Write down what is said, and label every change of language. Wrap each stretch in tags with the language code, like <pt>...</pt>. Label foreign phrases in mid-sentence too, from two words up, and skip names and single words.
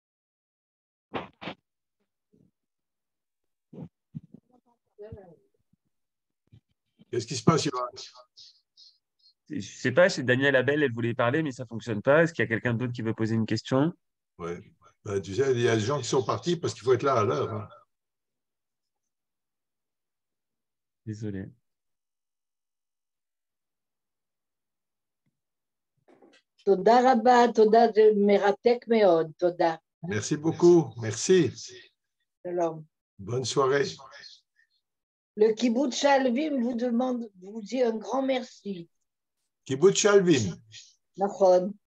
<fr>Qu'est-ce qui se passe, Johan? Je sais pas, chez Daniel Abel, elle voulait parler, mais ça fonctionne pas. Est-ce qu'il y a quelqu'un d'autre qui veut poser une question? Ouais. Ben, tu sais, il y a des gens qui sont partis parce qu'il faut être là à l'heure. Hein. Désolé.</fr> <he>תודה רבה, תודה, זה מרתק מאוד, תודה.</he> <fr>Merci beaucoup. Merci.</fr> <he>שלום.</he> <fr>Bonne soirée. Le kibbutz Shalvim vous dit un grand merci. Kibbutz Shalvim.</fr> <he>נכון.</he>